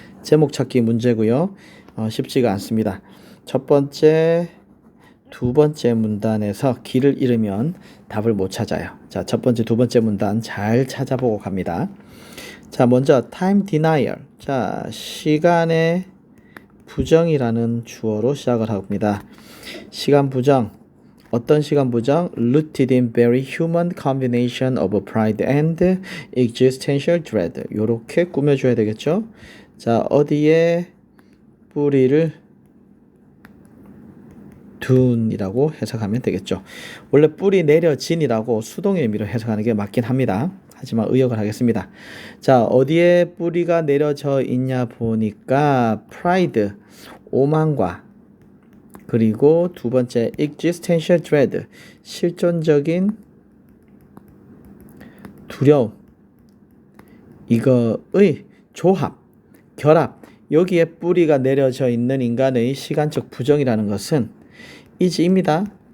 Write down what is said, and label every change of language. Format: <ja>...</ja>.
<ko>제목 찾기 문제고요. 쉽지가 않습니다. 첫 번째, 두 번째 문단에서 길을 잃으면 답을 못 찾아요. 자, 첫 번째, 두 번째 문단 잘 찾아보고 갑니다. 자, 먼저 time denial. 자, 시간의 부정이라는 주어로 시작을 합니다. 시간 부정. 어떤 시간 부정?</ko> <en>Rooted in very human combination of pride and existential dread.</en> <ko>요렇게 꾸며줘야 되겠죠? 자, 어디에 뿌리를 둔이라고 해석하면 되겠죠. 원래 뿌리 내려진이라고 수동의 의미로 해석하는 게 맞긴 합니다. 하지만 의역을 하겠습니다. 자, 어디에 뿌리가 내려져 있냐 보니까 pride, 오만과 그리고 두 번째 existential dread, 실존적인 두려움, 이거의 조합, 결합, 여기에 뿌리가 내려져 있는 인간의 시간적 부정이라는 것은 이지입니다.</ko>